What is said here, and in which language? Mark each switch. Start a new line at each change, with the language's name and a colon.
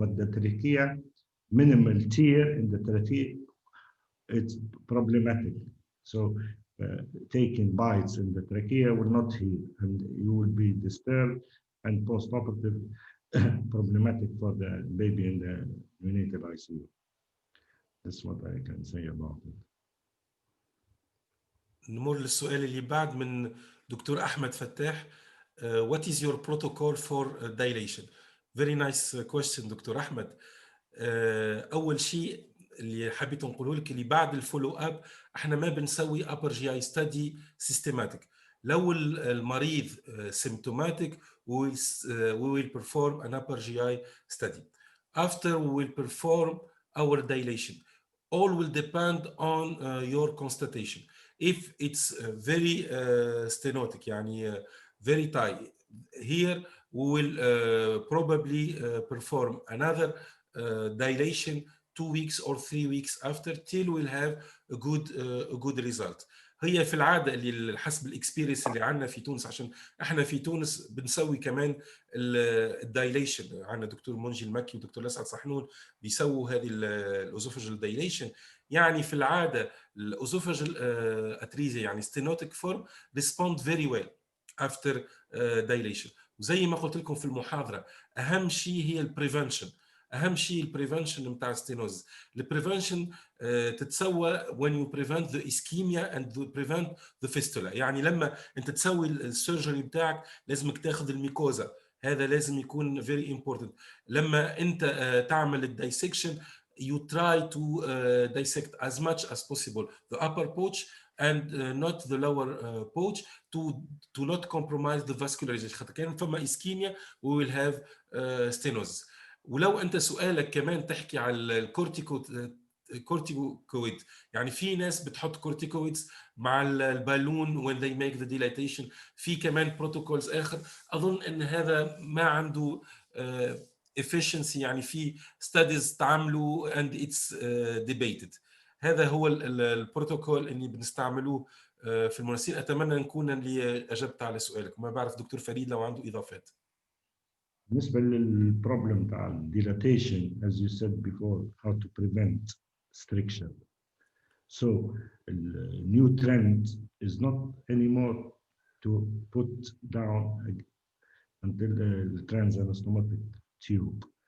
English: But the trachea, minimal tear in the trachea, it's problematic. So taking bites in the trachea will not heal, and you will be disturbed and post-operative problematic for the baby in the neonatal ICU. That's what I can say about it.
Arabic: نمر للسؤال اللي بعد من دكتور أحمد فتاح.
English: What is your protocol for dilation? Very nice question doctor أحمد.
Arabic: أول شيء اللي حبيت نقوله لك اللي بعد الفولو أب احنا ما بنسوي
English: upper GI study systematic.
Arabic: لو المريض
English: symptomatic we will perform an upper GI study. After we will perform our dilation. All will depend on your constatation. If it's very stenotic,
Arabic: يعني
English: very tight, here we will probably perform another dilation 2 weeks or 3 weeks after till we'll have a good result.
Arabic: هي في العاده اللي حسب الاكسبيرينس اللي عندنا في تونس، عشان احنا في تونس بنسوي كمان الدايليشن، عندنا دكتور منجي المكي ودكتور لسعد صحنون بيسووا هذه الاوزوفاجال دايليشن. يعني في العاده
English: الاوزوفاجال اتريزيا يعني stenotic form respond very well after dilation.
Arabic: وزي ما قلت لكم في المحاضره اهم شيء هي البريفنشن. اهم شيء البريفنشن نتاع ستينوز. البريفنشن تتسوى
English: when you prevent the ischemia and you prevent the fistula.
Arabic: يعني لما انت تسوي السيرجري بتاعك لازمك تاخذ الميكوزا، هذا لازم يكون
English: very important.
Arabic: لما انت تعمل الدايسكشن
English: you try to dissect as much as possible the upper pouch and not the lower pouch to not compromise the vascularization.
Arabic: خاطر كان فما ischemia
English: we will have stenosis.
Arabic: ولو انت سؤالك كمان تحكي على الكورتيكويد، يعني في ناس بتحط كورتيكويدز مع البالون
English: when they make the dilatation.
Arabic: في كمان بروتوكولز اخر اظن ان هذا ما عنده efficiency، يعني في studies تعملوا
English: and it's debated.
Arabic: هذا هو البروتوكول اللي بنستعملوه في المناسير. اتمنى نكون اللي اجبت على سؤالك. ما بعرف دكتور فريد لو عنده اضافات. بالنسبة للبروبلم تاع
English: dilatation, as you said before, how to prevent stricture. So the new trend is not anymore to put down until the trans-anastomotic tube.